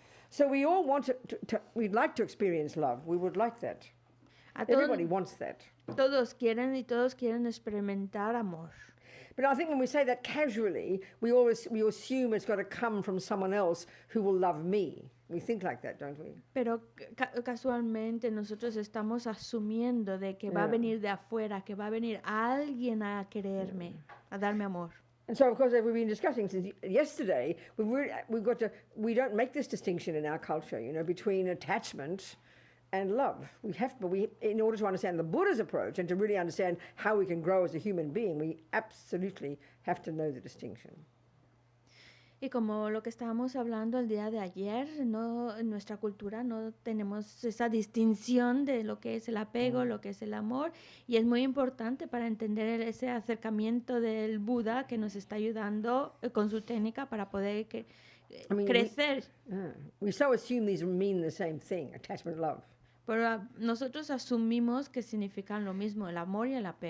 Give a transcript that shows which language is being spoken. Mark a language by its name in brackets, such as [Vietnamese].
[English] So we all want we'd like to experience love. We would like that. Everybody wants that. [Spanish] Todos quieren y todos quieren experimentar amor. [English] But I think when we say that casually, we assume it's got to come from someone else who will love me. We think like that, don't we? [Spanish] Pero casualmente nosotros estamos asumiendo de que va a venir de afuera, que va a venir alguien a quererme, a darme amor. [English] And so, of course, as we've been discussing since yesterday, we don't make this distinction in our culture, between attachment and love. In order to understand the Buddha's approach and to really understand how we can grow as a human being, we absolutely have to know the distinction. [Spanish] Y como lo que estábamos hablando el día de ayer, en nuestra cultura no tenemos esa distinción de lo que es el apego, lo que es el amor, y es muy importante para entender ese acercamiento del Buda que nos está ayudando con su técnica para poder crecer. [English] We so assume these mean the same thing, attachment, love. [Spanish] Pero nosotros asumimos que significan lo mismo, el amor y el apego.